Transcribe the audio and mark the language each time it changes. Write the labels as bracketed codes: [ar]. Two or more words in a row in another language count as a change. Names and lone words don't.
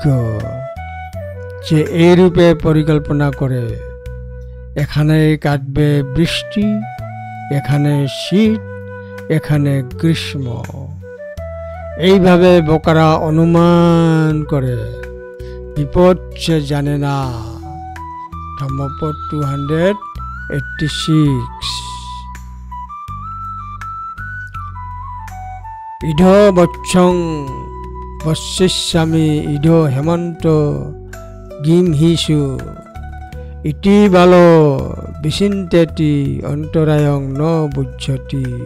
[bn] যে এইরূপে পরিকল্পনা করে, এখানে কাটবে বৃষ্টি, এখানে শীত, এখানে গ্রীষ্ম। এইভাবে বোকারা অনুমান করে, বিপদ সে জানে না। ধম্মপদ 286। [pi] ইধ বৎসং বৎসিষ্যামি ইধ হেমন্ত গিমহিষু ইতি বালো বিচিন্তেতি অন্তরায়ং ন বুঝ্যতি।